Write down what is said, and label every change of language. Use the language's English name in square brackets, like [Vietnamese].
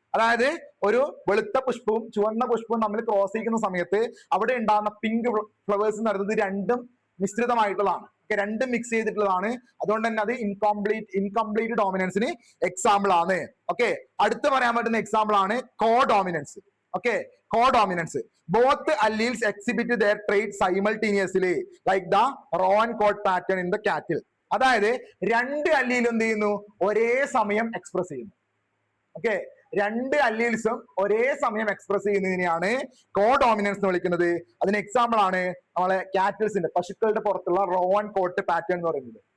[Malayalam] അതായത് ഒരു വെളുത്ത പുഷ്പവും ചുവന്ന പുഷ്പവും തമ്മിൽ ക്രോസ് ചെയ്യുന്ന സമയത്ത് അവിടെ ഉണ്ടാകുന്ന പിങ്ക് ഫ്ലവേഴ്സ് എന്ന് പറയുന്നത് രണ്ടും മിശ്രിതമായിട്ടുള്ളതാണ്. രണ്ടും മിക്സ് ചെയ്തിട്ടുള്ളതാണ്. അതുകൊണ്ട് തന്നെ അത് ഇൻകംപ്ലീറ്റ് ഡോമിനൻസിന് എക്സാമ്പിൾ ആണ്. ഓക്കെ, അടുത്ത് പറയാൻ പറ്റുന്ന എക്സാമ്പിൾ ആണ് കോ dominance. Okay, co dominance. [English] Both alleles exhibit their trait simultaneously like the row and code pattern in the cattle. [Malayalam] അതായത് രണ്ട് അല്ലീലും എന്ത് ചെയ്യുന്നു, ഒരേ സമയം എക്സ്പ്രസ് ചെയ്യുന്നു. ഓക്കെ, രണ്ട് അല്ലീൽസും ഒരേ സമയം എക്സ്പ്രസ് ചെയ്യുന്നതിനെയാണ് കോ ഡോമിനൻസ് എന്ന് വിളിക്കുന്നത്. അതിന് എക്സാമ്പിൾ ആണ് നമ്മളെ കാറ്റിൽസിന്റെ, പശുക്കളുടെ പുറത്തുള്ള റോ ആൻഡ് കോട്ട് പാറ്റേൺ എന്ന് പറയുന്നത്.